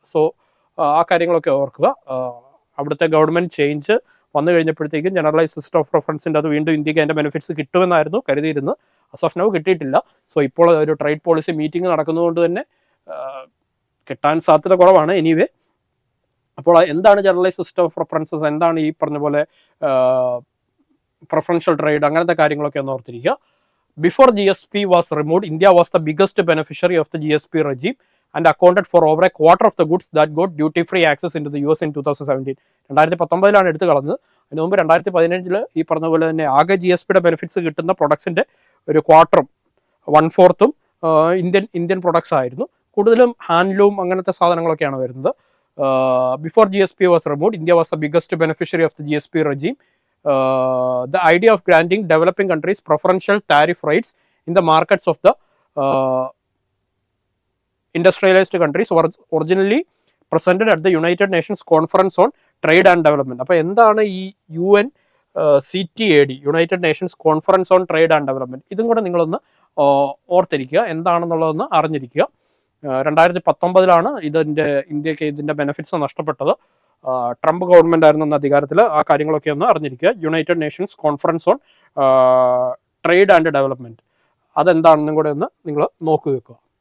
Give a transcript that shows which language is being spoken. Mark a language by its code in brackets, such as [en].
[ml] So ആ കാര്യങ്ങളൊക്കെ ഓർക്കുക. അവിടുത്തെ ഗവൺമെൻറ് ചേഞ്ച് വന്നു കഴിഞ്ഞപ്പോഴത്തേക്കും ജനറലൈസ് സിസ്റ്റം ഓഫ് പ്രിഫറൻസിൻ്റെ അത് വീണ്ടും ഇന്ത്യക്ക് അതിൻ്റെ ബെനിഫിറ്റ്സ് കിട്ടുമെന്നായിരുന്നു കരുതിയിരുന്നത്. അസ് ഓഫ് നൗ കിട്ടിയിട്ടില്ല. സോ ഇപ്പോൾ ഒരു ട്രേഡ് പോളിസി മീറ്റിംഗ് നടക്കുന്നതുകൊണ്ട് തന്നെ കിട്ടാൻ സാധ്യത കുറവാണ്. എനിവേ, അപ്പോൾ എന്താണ് ജനറലൈസ് സിസ്റ്റം ഓഫ് പ്രിഫറൻസസ്, എന്താണ് ഈ പറഞ്ഞ പോലെ പ്രിഫറൻഷ്യൽ ട്രേഡ്, അങ്ങനത്തെ കാര്യങ്ങളൊക്കെ ഒന്ന് ഓർത്തിരിക്കുക. [en] Before GSP was removed, India was the biggest beneficiary of the GSP regime and accounted for over a quarter of the goods that got duty-free access into the US in 2017. [ml] 2019 എടുത്ത് കളഞ്ഞത്. അതിന് മുമ്പ് 2017 ഈ പറഞ്ഞ പോലെ തന്നെ ആകെ GSPയുടെ ബെനിഫിറ്റ്സ് കിട്ടുന്ന പ്രൊഡക്ട്സിൻ്റെ ഒരു ക്വാർട്ടറും 1/4 ഇന്ത്യൻ പ്രൊഡക്ട്സ് ആയിരുന്നു. കൂടുതലും ഹാൻഡ്ലൂം അങ്ങനത്തെ സാധനങ്ങളൊക്കെയാണ് വരുന്നത്. [en] Before GSP was removed, India was the biggest beneficiary of the GSP regime. The idea of granting developing countries preferential tariff rates in the markets of the industrialized countries was originally presented at the United Nations Conference on Trade and Development. [ml] അപ്പോൾ എന്താണ് ഈ UNCTAD, United Nations conference on trade and development, ഇതും കൂടെ നിങ്ങളൊന്ന് ഓർത്തിരിക്കുക, എന്താണെന്നുള്ളതൊന്ന് അറിഞ്ഞിരിക്കുക. 2019 ഇന്ത്യക്ക് ഇതിൻ്റെ ബെനിഫിറ്റ്സ് നഷ്ടപ്പെട്ടത്. ട്രംപ് ഗവൺമെൻറ് ആയിരുന്നു അന്ന് അധികാരത്തിൽ. ആ കാര്യങ്ങളൊക്കെ ഒന്ന് അറിഞ്ഞിരിക്കുക. United Nations conference on trade and development, അതെന്താണെന്നും കൂടെ ഒന്ന് നിങ്ങൾ നോക്കി വെക്കുക.